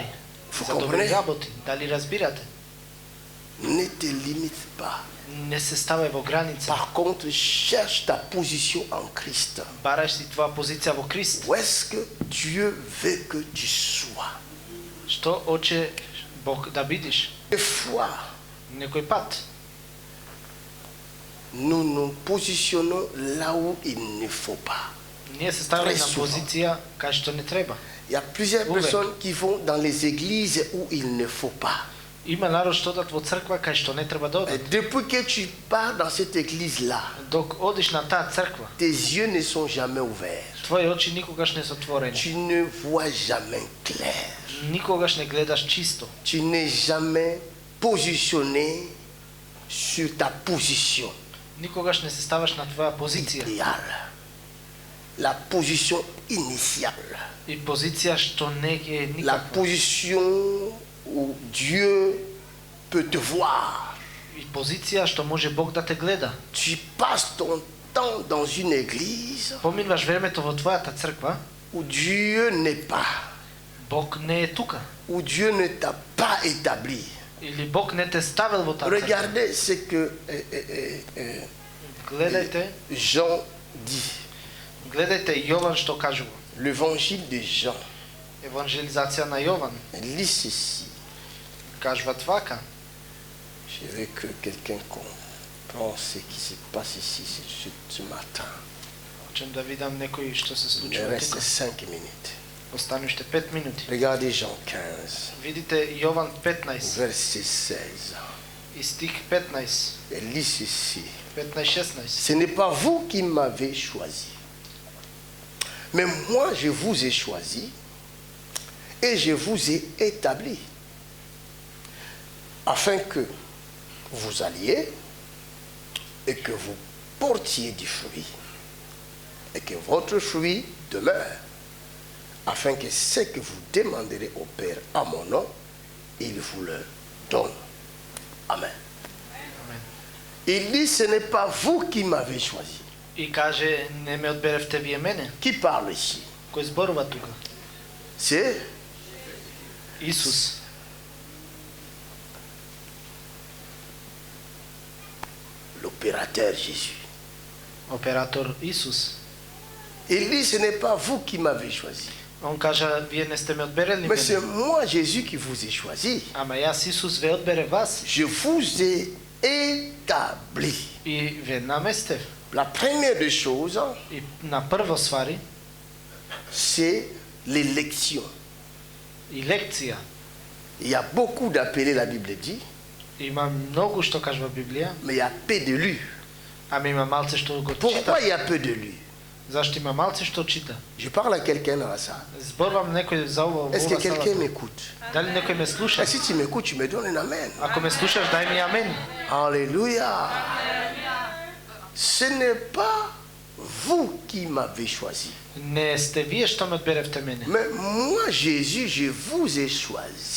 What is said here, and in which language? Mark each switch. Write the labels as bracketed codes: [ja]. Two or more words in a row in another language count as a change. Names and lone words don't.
[fr] Vous [mk] за добри [fr] comprenez? [mk] работи. Дали разбирате? [fr] Ne te limite pas. [mk] Не се ставај во граница. [fr] Par contre, cherche ta position en Christ. [mk] Бараш си твоја позиција во Христ. [fr] Où est-ce que Dieu veut que tu sois? [mk] Што оче Бог да бидиш? [fr] Des fois, [mk] Некој пат [fr] nous nous positionnons là où il ne faut pas. [mk] ние се ставаме [fr] Très [mk] на [fr] souvent. [mk] позиција кај што не треба. [fr] Il y a plusieurs Ouvert. personnes qui vont dans les églises où il ne faut pas. [mk] Има народ што одат во црква кај што не треба да [fr] Et [mk] одат. [fr] depuis que tu pars dans cette église-là, [mk] Док одиш на таа црква, [fr] tes yeux ne sont jamais ouverts. [mk] твои очи никогаш не се отворени. [fr] Tu ne vois jamais clair. [mk] Никогаш не гледаш чисто. [fr] Tu n'es jamais positionné sur ta position [mk] Никогаш не се ставаш на твоја позиција. [fr] idéale. La position initiale. [mk] И позиција што не е [fr] La [mk] никаква. [fr] position où Dieu peut te voir. [mk] И позиција што може Бог да те гледа. [fr] Tu passes ton temps dans une église [mk] Поминуваш времето во твојата црква, [fr] où Dieu n'est pas, [mk] Бог не е тука. [fr] où Dieu ne t'a pas établi. [mk] Или Бог не те ставил во таа црква. [fr] Regardez ce que [mk] Гледајте, [fr] Jean dit. [mk] гледајте Јован што кажува. [fr] L'évangile de Jean. [mk] Евангелизација на Јован [fr] Lis ceci. [mk] кажува вака. [fr] Je veux que quelqu'un comprenne ce qui se passe ici ce matin. [mk] Хочем да видам некој што се [fr] Il me [mk] случува [fr] reste [mk] тука. [fr] 5 minutes. [mk] Останувате 5 минути. [fr] Regardez Jean 15, [mk] Видите Јован 15 [fr] verset 16. [mk] и стих 15, [fr] Et lis ceci. [mk] 15-16. [fr] Ce n'est pas vous qui m'avez choisi, mais moi je vous ai choisi et je vous ai établi, afin que vous alliez et que vous portiez du fruit, et que votre fruit demeure, afin que ce que vous demanderez au Père en mon nom, il vous le donne. Amen. [mk] Амен. [fr] Il dit, ce n'est pas vous qui m'avez choisi. [mk] И каже, не ме одберевте вие мене. [fr] Qui parle ici? [mk] Кој зборува тука? [fr] C'est [mk] Исус. [fr] l'opérateur Jésus. [mk] Оператор Исус. [fr] Il dit, ce n'est pas vous qui m'avez choisi, [mk] Он кажа, вие не сте ме одберели [fr] mais c'est [mk] мене. [fr] moi Jésus qui vous ai choisi. [mk] Ама јас Исус ве одбере вас [fr] Je vous ai établi. [mk] и ве наместев. [fr] La première des choses, [mk] И на прво свари [fr] c'est l'élection. [mk] и лекција. [fr] Il y a beaucoup d'appelés, la Bible dit, [mk] Има многу што кажува Библија, [fr] mais il y a peu d'élus. [mk] ама има малце што го чита. [fr] Pourquoi il y a peu d'élus? [mk] Зашто има малце што чита? [fr] Je parle à quelqu'un dans ça. [mk] Зборувам некој за ова. [fr] Est-ce que [mk] ова [fr] quelqu'un [mk] салата. [fr] m'écoute? [mk] Дали некој ме слуша? [fr] Et si tu m'écoutes, tu me donnes un amen. [mk] Ако ме слушаш, дај ми амен. [fr] Alléluia. Ce n'est pas vous qui m'avez choisi, [mk] Не сте вие што ме одберевте мене. [fr] mais moi, Jésus, je vous ai choisi.